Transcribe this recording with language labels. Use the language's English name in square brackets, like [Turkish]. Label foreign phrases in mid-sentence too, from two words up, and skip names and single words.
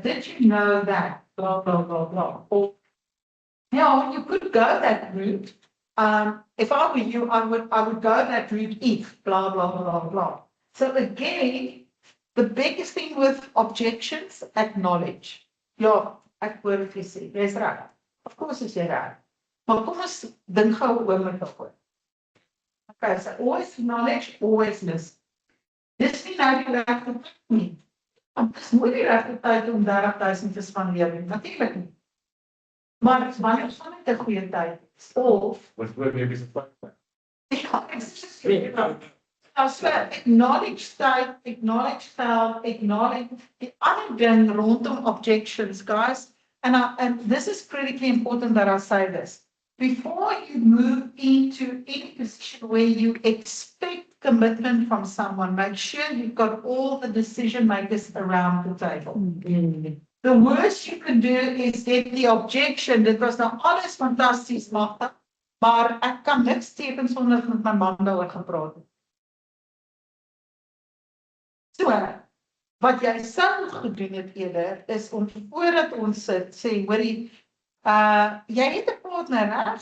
[English] Did you know that? Blah, blah, blah, blah. Or, you could go that route. If I were you, I would go that route if, blah, blah, blah, blah. So again, the biggest thing with objections, acknowledge. [Afrikaans] Ja, ek hoor wat jy sê. Jy's reg. [English] Of course [Afrikaans] is jy reg. Maar kom ons dink gou oor met daaroor. [English] Okay, so always acknowledge, always listen. [Afrikaans] Dis nie nou die regte tyd nie. Dis nooit die regte tyd om 30,000 te spandeer nie. Natuurlik nie. Maar wanneer is dit 'n goeie tyd? Of Wat word maybe some fun. [English] ja, so acknowledge state, acknowledge fail, acknowledge the other [Afrikaans] ding rondom [English] objections, guys. And this is critically important that I say this. Before you move into any position where you expect commitment from someone, make sure you've got all the decision makers around the table. The worst you can do is get the objection. [Afrikaans] Dit was nou alles fantasties, Magda, maar ek kan niks teken sonder met my man daaroor gepraat het. So, wat jy sou gedoen het eerder, is om voordat ons sit, sê, hoorie, jy het 'n partner, reg?